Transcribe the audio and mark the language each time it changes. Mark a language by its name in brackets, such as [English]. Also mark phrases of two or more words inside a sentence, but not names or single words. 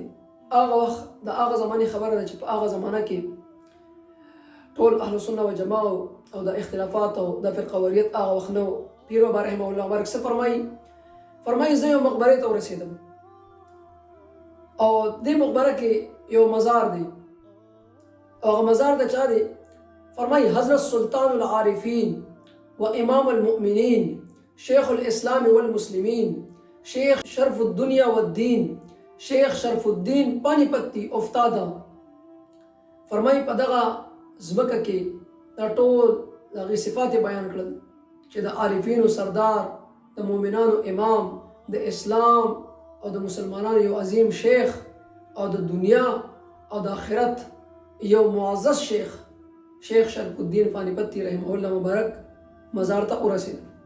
[Pashto] هغه وخت د هغه زمانې خبره ده چې په هغه زمانه کې ټول [Arabic] اهل سنت و جماعه [Pashto] او د اختلافات او د فرقواریت هغه وخت نه و. پیر بابا [Arabic] رحمه الله [Pashto] مبارک څه فرمایي؟ فرمایي زه یو مقبرې ته ورسېدم او دې مقبره کې یو مزار دی او هغه مزار د چا دی؟ [Arabic] فرمایي حضرت سلطان العارفین و امام المؤمنین شیخ الاسلام والمسلمین شیخ شرف الدنیا والدین شیخ شرف الدین پانیپتی افتاده. [Pashto] فرمایي په دغه ځمکه کې دا ټول د هغې صفات بیان کړل چې د عارفینو سردار، د مؤمنانو امام، د اسلام او د مسلمانانو یو عظیم شیخ او د دنیا او د آخرت یو معزز شیخ، شیخ شرف الدین پانیپتی [Arabic] رحمه الله [Pashto] مبارک مزار ته ورسېدل.